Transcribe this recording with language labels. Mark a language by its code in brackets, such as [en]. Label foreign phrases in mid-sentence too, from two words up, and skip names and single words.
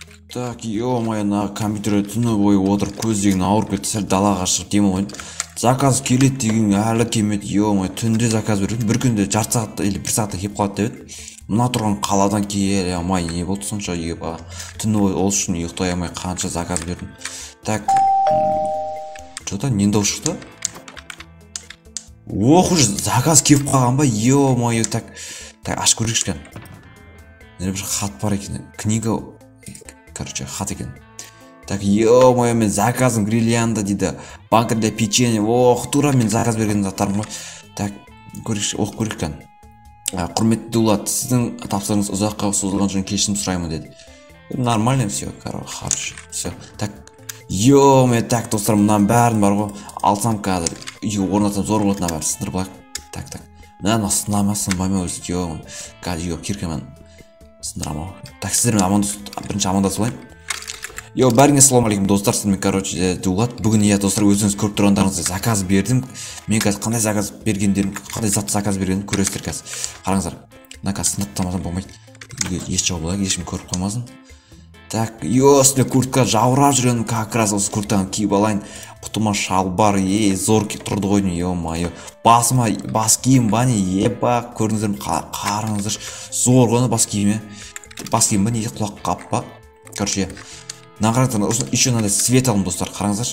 [ru] Так, ё-моё, [kk] на компьютерде түні бойы отырып көздеген ауырып кетті, сәл далаға шығып дем алайын. Заказ келеді деген әлі келмеді, ё-моё, түнде заказ берген, бір күнде жарты сағатта или бір сағатта келіп қалады деп еді. Мына тұрған қаладан келе алмай не болды сонша, еба түні бойы ол үшін ұйықтай алмай қанша заказ бердім. [ru] Так, что-то не [kk] дауыс шықты. Ох, уже заказ келіп қалған ба, [ru] ё-моё, так [kk] ашып көрейікші екен. Бір хат бар екен, [ru] книга, короче, [kk] хат екен. [ru] Так, ё-моё, [kk] мен заказым грильянда дейді, банкада печенье, ох, тура мен заказ берген заттарым ғой. Так, көрейікші, оқып көрейік екен. Құрметті Дулат, сіздің тапсырыңыз ұзаққа созылған үшін кешірім сұраймын деді. [ru] Нормально все, короче, хорошо, все. Так, ё-моё, так, [kk] достар, мынаның бәрін бар ғой, алсам қазір, үйге орнатсам зор болатын бәрі сындырып алайық. Так, мына сынамасын баймай өзі, ё-моё, қазір үйге киркемен сындырамау. Так, сіздермен бірінші амандасып алайын. Йо, бәріңе [ar] السلام عليكم [kk] достар, сіздермен, короче, Дулат. Бүгін достар, өзіңіз көріп тұрғандарыңыздай заказ бердім. Мен қазір қандай заказ бергендерім, қандай затты заказ бергенін көресіздер қазір. Қараңыздар. Мына қазір сыныптамасам болмайды. Еш жауап алайық, ешкім көріп қоймасын. Так, йо, үстіне куртка жаурап жүргенім, [ru] как раз [kk] осы куртканы киіп алайын. Құтыма шалбар, зор тұрды ғой, ё-моё. Басыма бас киім ба не, еба, көрдіңіздер ме, қараңыздар. Зор ғой бас киім, бас киім ба не, құлақ қап ба. Короче, мына қараңыздар, осыны еще мынандай свет алым достар, қараңыздар.